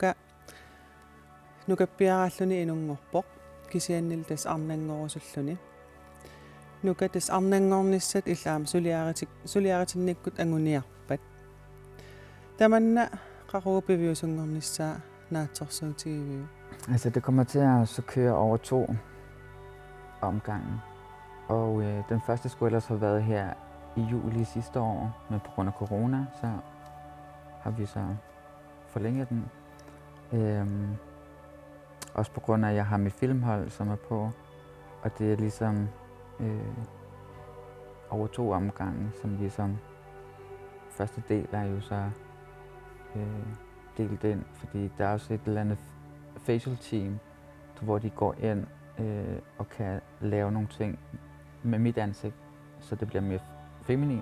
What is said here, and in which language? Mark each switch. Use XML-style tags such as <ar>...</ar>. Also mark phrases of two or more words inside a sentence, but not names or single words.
<kl>nuka piaralluni inungorpoq kisiannil tas arnangorusulluni nuka tas arnanngornissat illaam suliaritinnikkut anguniarpat tamanna qaruupiviusungornissaa naatsorsuutigiviu.</kl> <da>Altså, det kommer til at så køre over 2 omgange. Og den første skulle ellers have været her i juli sidste år, men på grund af corona, så har vi så forlænget den. Også på grund af, at jeg har mit filmhold, som er på, og det er ligesom over 2 omgange, som ligesom første del er jo så delt ind, fordi der er også et eller andet facial team, hvor de går ind og kan lave nogle ting med mit ansigt, så det bliver mere feminin.</da>